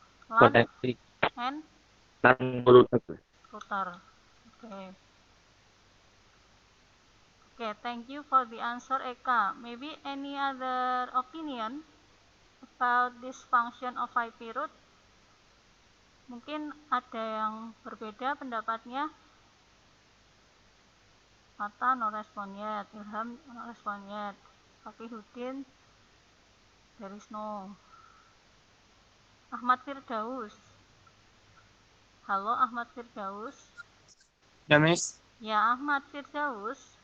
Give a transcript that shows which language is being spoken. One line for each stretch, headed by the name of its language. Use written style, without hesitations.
Indonesian: Koneksi
English: and LAN router. Okay, thank you for the answer, Eka. Maybe any other opinion about this function of IP route?
Indonesian: Mungkin ada yang berbeda pendapatnya.
English: Mata no respon yet, Ilham no respon yet, Fakihudin there is no.
Indonesian: Ahmad Firdaus. Halo Ahmad Firdaus. Ya, Miss. Ya Ahmad Firdaus.